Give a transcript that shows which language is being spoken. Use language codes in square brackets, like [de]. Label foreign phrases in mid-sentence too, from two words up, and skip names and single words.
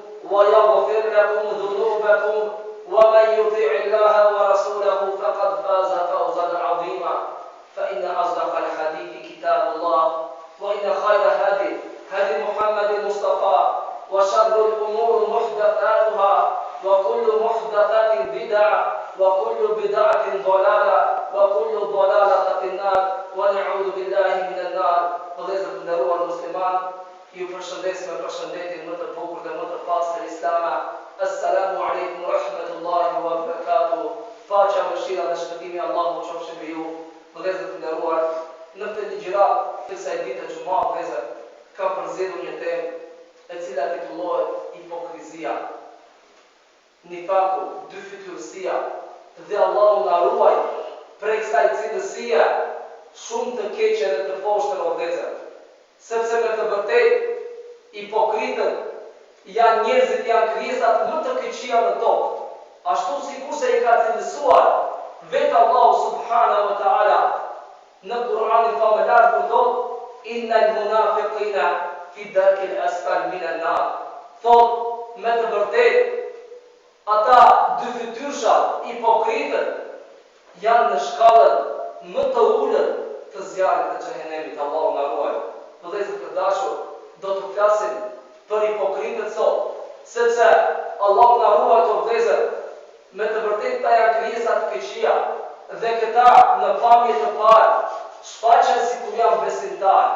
[ar] ويغفر لكم ذنوبكم ومن يطع الله ورسوله فقد فاز فوزا عظيما فإن أصدق الحديث كتاب الله وإن خير هدي محمد المصطفى وشر الأمور محدثاتها وكل محدثة بدعة وكل بدعة ضلالة وكل ضلالة في النار ونعوذ بالله من النار. [sq] Vëllezër të nderuar musliman, ju përshëndes me përshëndetjen më të bukur dhe më të pastër islame. [ar] السلام عليكم ورحمة الله وبركاته. [sq] Paqja, mëshira dhe shpëtimi i Allahut qofshin mbi ju. Vëllezër të nderuar, në këtë ligjërat të kësaj dite xumë, vëllezër, kam përzgjedhur një temë e cila titullohet hipokrizia. Nifaku, dyfytyrësia, dhe Allahu na ruaj prej kësaj cilësie shumë të keqe dhe të poshtër o vëllezër. Sepse me të vërtetë hipokritët janë njerëzit, janë krijesat më të keqia në tokë. Ashtu sikurse i ka cilësuar vetë Allahu [ar] سبحانه وتعالى [sq] në Kur'anin famëlar kur thotë [ar] إن المنافقين في الدرك الأسفل من النار. [sq] Thotë me të vërtetë ata dyfytyrshat, hipokritët, janë në shkallën më të ulët të zjarrit të xhehenemit. Allahu na ruaj. Vëllezër të dashur, do të flasim për hipokritët sot, sepse Allahu na ruaj të vëllezër, me të vërtetë ata janë krijesa të këqija dhe këta në pamje të parë shfaqen sikur janë besimtarë.